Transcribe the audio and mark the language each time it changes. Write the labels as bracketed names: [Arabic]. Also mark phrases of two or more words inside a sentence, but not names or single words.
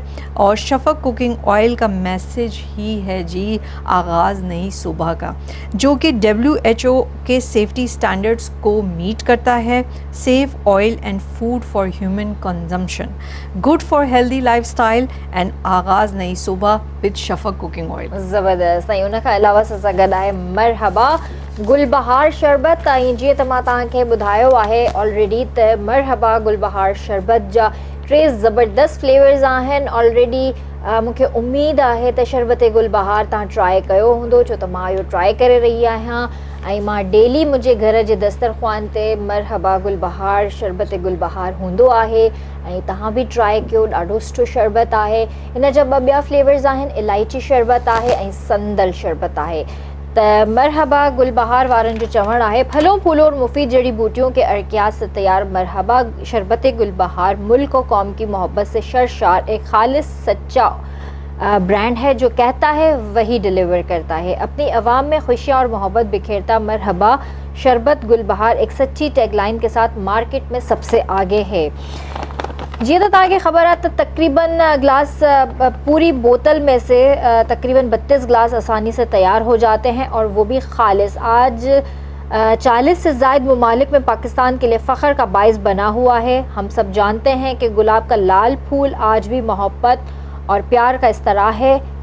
[Urdu] اور شفق کوکنگ آئل کا میسج ہی ہے جی آغاز نئی صبح کا، جو کہ WHO کے [English] safety standards [Urdu] کو میٹ کرتا ہے. [English] safe oil and food for human consumption, good for healthy lifestyle and [Urdu] آغاز نئی صبح [English] with Shafaq cooking oil. [Urdu] ज़बरदस्त। [Sindhi] ऐं उन खां अलावा सां गॾु आहे मरहबा गुलबहार शरबत। ऐं जीअं त मां तव्हांखे ॿुधायो आहे ऑलरेडी त मरहबा गुलबहार शरबत जा 3 ज़बरदस्त फ्लेवर्स आहिनि ऑलरेडी। मूंखे उमेद आहे त शरबत गुलबहार तव्हां ट्राई कयो हूंदो, छो त मां इहो ट्राई करे रही आहियां ऐं मां डेली मुंहिंजे घर जे दस्तरख़्वान ते मरहबा गुलबहार शरबत गुलबहार हूंदो आहे ऐं तव्हां बि ट्राई कयो। ॾाढो सुठो शरबत आहे। हिन जा ॿिया फ्लेवर्स आहिनि, इलायची शरबत आहे ऐं संदल शरबत आहे। त मरहबा गुलबहार वारनि जो चवणु आहे [Urdu] پھلوں پھولوں اور مفید جڑی بوٹیوں کے عرقیات سے تیار مرحبا شربت گلبہار ملک اور قوم کی محبت سے شرشار ایک خالص سچا برانڈ ہے جو کہتا ہے وہی ڈیلیور کرتا ہے. اپنی عوام میں خوشیاں اور محبت بکھیرتا مرحبا شربت گلبہار ایک سچی ٹیگ لائن کے ساتھ مارکیٹ میں سب سے آگے ہے. جی تو [Sindhi] तव्हांखे ख़बर आहे त [Urdu] تقریباً گلاس پوری بوتل میں سے تقریباً 32 گلاس آسانی سے تیار ہو جاتے ہیں اور وہ بھی خالص. آج 40 سے زائد ممالک میں پاکستان کے لیے فخر کا باعث بنا ہوا ہے. ہم سب جانتے ہیں کہ گلاب کا لال پھول آج بھی محبت اور پیار کا استعارہ ہے.